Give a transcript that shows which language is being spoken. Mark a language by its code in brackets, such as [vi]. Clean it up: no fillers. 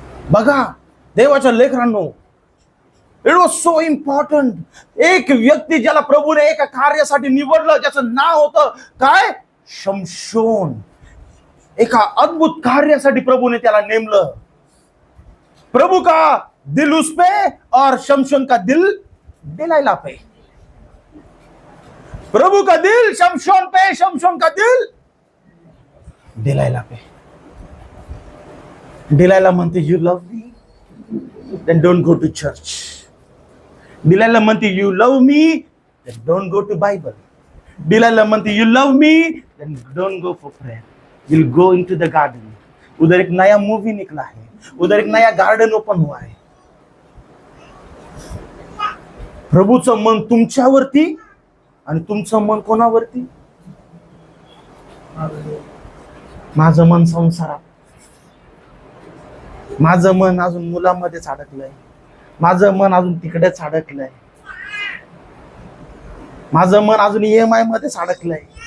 [mr] बघा देवाच्या लेकरांनो, [en] It was so important. [mr] एक व्यक्ती ज्याला प्रभूने एका कार्यासाठी निवडलं, ज्याचं नाव होतं काय? शमशोन. एका अद्भुत कार्यासाठी प्रभूने त्याला नेमलं. [hi] प्रभू का दिल उस पे और शमशोन का दिल दिलाइला पे. प्रभु का दिल शमशोन पे, शमशोन का दिल दिलाइला पे. [en] Delilah [mr] म्हणते [en] You love me, then don't go to church. Delilah [mr] म्हणते [en] You love me, then don't go to Bible. Delilah [mr] म्हणते [en] You love me, then don't go for prayer, will go into the garden. [hi] उधर एक नया मूवी निकला है, उधर एक नया गार्डन ओपन हुआ है. [mr] प्रभूचं मन तुमच्यावरती आणि तुमचं मन कोणावरती? माझं मन संसारात, माझं मन अजून मुलामध्येच अडकलंय, माझं मन अजून तिकडेच अडकलंय, माझं मन अजून EMI मध्येच अडकलंय.